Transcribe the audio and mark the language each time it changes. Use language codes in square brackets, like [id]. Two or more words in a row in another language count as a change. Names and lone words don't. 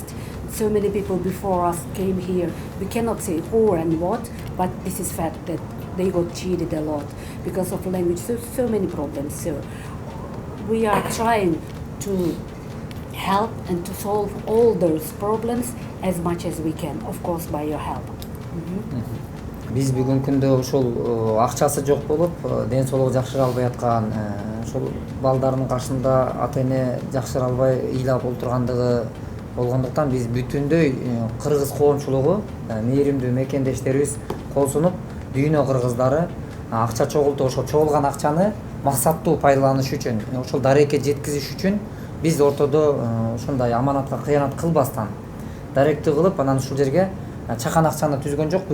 [en] So many people before us came here. We cannot say who and what, but this is fact that they got cheated a lot because of language. So many problems. So we are trying to help and to solve all those problems as much as we can, of course, by your help. [ky] Биз бүгүнкү күндө ушул акчасы жок болуп, ден соолугу жакшыра албай аткан, ушул балдарынын каршында ата эне жакшыра албай ыйлап отургандыгы болгондуктан биз бүтүндөй кыргыз коомчулугу, мээримдүү мекендештерибиз кол сунуп, дүйнө кыргыздары акча чогултуп, ошол чогулган акчаны максаттуу пайдаланыш үчүн, ошол дарекке жеткизиш үчүн биз ортодо ушундай аманатка кыянат кылбастан даректүү кылып, анан ушул жерге чакан акчаны түзгөн жок.